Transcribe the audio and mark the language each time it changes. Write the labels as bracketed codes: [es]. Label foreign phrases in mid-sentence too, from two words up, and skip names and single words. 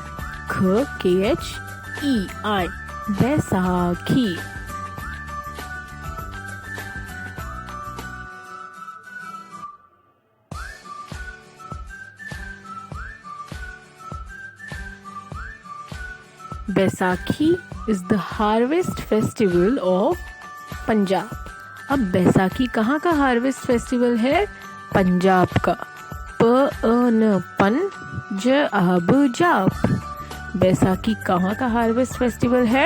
[en] K-H-E-I. Baisakhi. Baisakhi is the harvest festival of पंजाब. [hi] अब बैसाखी कहाँ का [en] harvest festival [hi] है? पंजाब का. प अ न पन, ज आब जाप. बैसाखी कहाँ का [en] harvest festival [hi] है?